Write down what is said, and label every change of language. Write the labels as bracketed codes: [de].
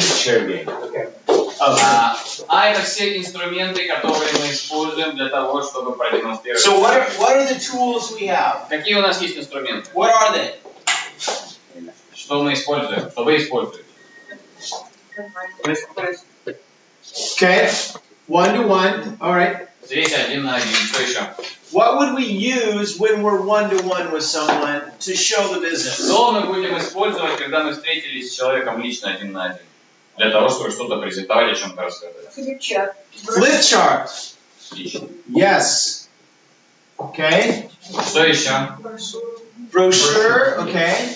[en] Share game. Okay. [ru] Это все инструменты, которые мы используем для того, чтобы продемонстрировать. [en] So what are the tools we have? [ru] Какие у нас есть инструменты? [en] What are they? [ru] Что мы используем? Что вы используете? [en] Okay. 1-to-1. All right. [ru] Здесь 1 на 1. Что еще? [en] What would we use when we're one-to-one with someone to show the business? [ru] Что мы будем использовать, когда мы встретились с человеком лично один на один? Для того, чтобы что-то презентовать, о чем-то рассказать. Флипчарт. [en] Flip chart. [ru] Отлично. [en] Yes. Okay. [ru] Что еще? [en] Brochure. Okay.